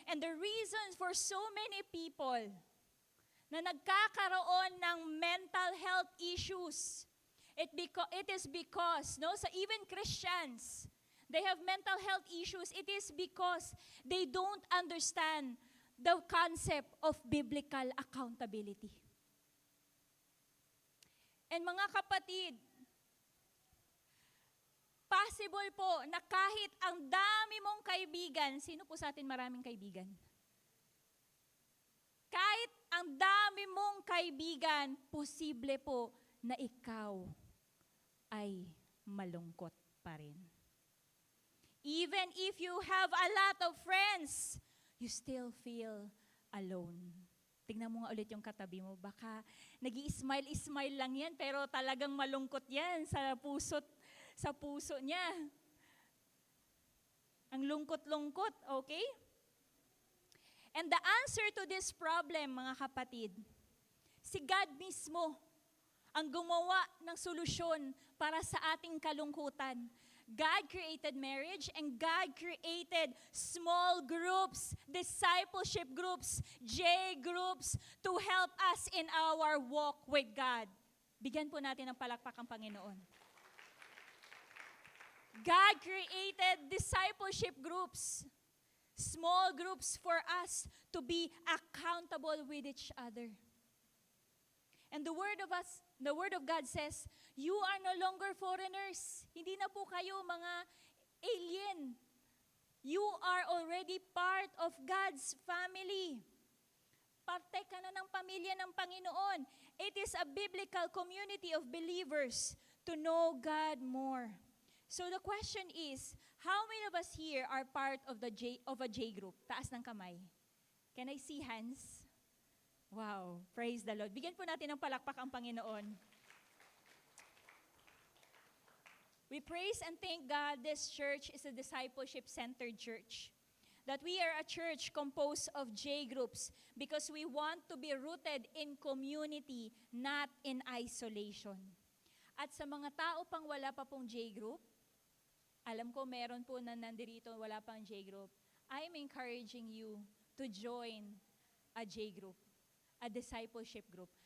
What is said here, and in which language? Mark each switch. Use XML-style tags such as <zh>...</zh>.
<en>And the reason for so many people</en> <tl>na nagkakaroon ng</tl> <en>mental health issues, it is because, even Christians, they have mental health issues. It is because they don't understand the concept of biblical accountability.</en> <tl>And mga kapatid, possible po na kahit ang dami mong kaibigan, sino po sa atin maraming kaibigan? Kahit ang dami mong kaibigan, posible po na ikaw ay malungkot pa rin.</tl> <en>Even if you have a lot of friends, you still feel alone.</en> <tl>Tingnan mo nga ulit yung katabi mo. Baka nag-i-smile lang yan, pero talagang malungkot yan sa puso niya. Ang lungkot-lungkot, okay?</tl> <en>And the answer to this problem,</en> <tl>mga kapatid, si God mismo ang gumawa ng solusyon para sa ating kalungkutan.</tl> <en>God created marriage and God created small groups, discipleship groups, J groups to help us in our walk with God.</en> <tl>Bigyan po natin ng palakpak ang Panginoon.</tl> <en>God created discipleship groups, small groups for us to be accountable with each other. And the word of God says, you are no longer foreigners.</en> <tl>Hindi na po kayo mga alien.</tl> <en>You are already part of God's family.</en> <tl>Parte ka na ng pamilya ng Panginoon.</tl> <en>It is a biblical community of believers to know God more. So the question is, how many of us here are part of a J group?</en> <tl>Taas ng kamay.</tl> <en>Can I see hands? Wow, praise the Lord.</en> <tl>Bigyan po natin ng palakpak ang Panginoon.</tl> <en>We praise and thank God this church is a discipleship-centered church. That we are a church composed of J groups because we want to be rooted in community, not in isolation.</en> <tl>At sa mga tao pang wala pa pong J group, alam ko meron po na nandirito wala pang J group,</tl> <en>I'm encouraging you to join a J group, a discipleship group.</en>